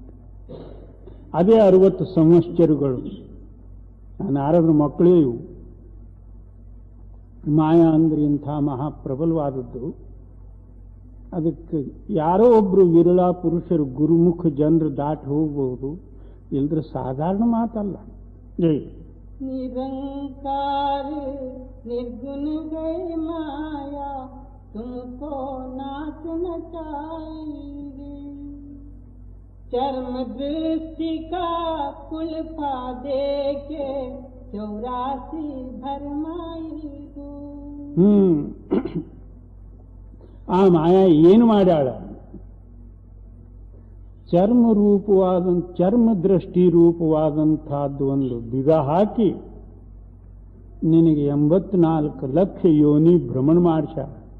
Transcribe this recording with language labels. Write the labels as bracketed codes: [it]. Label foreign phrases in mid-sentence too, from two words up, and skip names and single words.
[kn] ಅದೇ 60 ಸಂವತ್ಸರಗಳು ನಾರದರ ಮಕ್ಕಳೇ ಇವು. ಮಾಯಾ ಅಂದ್ರೆ ಇಂಥ ಮಹಾಪ್ರಬಲವಾದದ್ದು. ಅದಕ್ಕೆ ಯಾರೋ ಒಬ್ರು ವಿರಳ ಪುರುಷರು, ಗುರುಮುಖ ಜನರು ದಾಟಿ ಹೋಗ್ಬೋದು, ಇಲ್ದ್ರೆ ಸಾಧಾರಣ ಮಾತಲ್ಲ. ಜೈ [hi] निरंकार निर्गुण गई माया, तुमको नाच नचाएगी। चर्म दृष्टि का कुल्फा दे के 84 भरमाएगी। [kn] ಆ ಮಾಯಾ ಏನು ಮಾಡ್ಯಾಳ? ಚರ್ಮ ದೃಷ್ಟಿ ರೂಪವಾದಂತಹದ್ದು ಒಂದು ಬಿಗ ಹಾಕಿ ನಿನಗೆ 84 ಲಕ್ಷ ಯೋನಿ ಭ್ರಮಣ ಮಾಡಿಸ್ಯಾಳ.